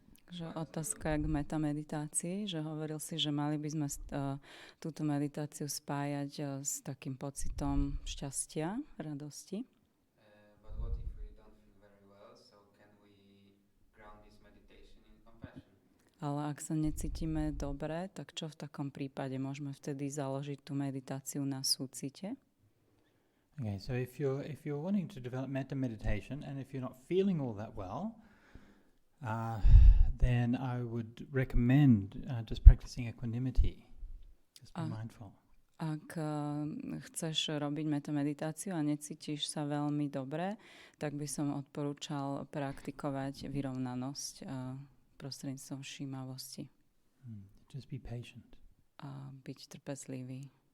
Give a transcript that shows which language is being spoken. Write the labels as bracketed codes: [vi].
[sk] Že otázka k metameditácii, že hovoril si, že mali by sme túto meditáciu spájať s takým pocitom šťastia, radosti. [en] But what if we don't feel very well, so can we ground this meditation in compassion? [sk] Ale ak sa necítime dobre, tak čo v takom prípade? Môžeme vtedy založiť tú meditáciu na súcite? [en] Okay, so if you're wanting to develop metta meditation and if you're not feeling all that well, then I would recommend just practicing equanimity. Just be mindful. [sk] Ak chceš robiť metameditáciu a necítiš sa veľmi dobre, tak by som odporúčal praktikovať vyrovnanosť prostredníctvom všímavosti. [en] Just be patient. [sk] A byť trpezlivý.